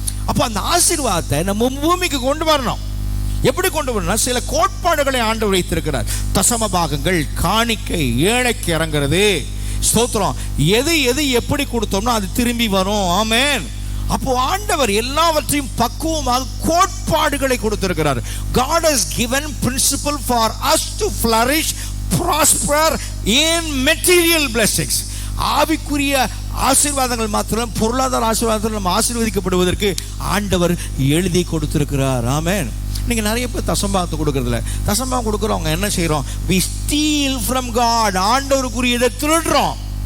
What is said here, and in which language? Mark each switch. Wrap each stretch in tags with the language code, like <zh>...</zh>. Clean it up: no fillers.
<ta>அப்போ அந்த ஆசீர்வாதத்தை நம்ம பூமிக்கு கொண்டு வரணும். எப்படி கொண்டு வரணும்? சில கோட்பாடுகளை ஆண்டவர் வைத்திருக்கிறார். தசம பாகங்கள், காணிக்கை, ஏழைக்கு இறங்குறது. ஸ்தோத்திரம். எது எப்படி கொடுத்தோம்னா அது திரும்பி வரும். ஆமென். அப்போ ஆண்டவர் எல்லாவற்றையும் பக்குவமாக கோட்பாடுகளை கொடுத்திருக்கிறார்.</ta> <en>God has given principle for us to flourish, prosper in material blessings.</en> <ta>ஆவிக்குரிய ஆசீர்வாதங்கள் மாத்திரம், பொருளாதார ஆசீர்வாதத்தில் நம்ம ஆசீர்வதிக்கப்படுவதற்கு ஆண்டவர் எழுதி கொடுத்திருக்கிறார். ஆமென். நீங்க நிறைய பேர் தசம்பாகத்தை கொடுக்கறதில்ல. தசம்பாகம் கொடுக்குறவங்க என்ன செய்யறோம்?</ta> <en>we steal from God.</en> <ta>ஆண்டவருக்குரியதை திருடுறோம்.</ta>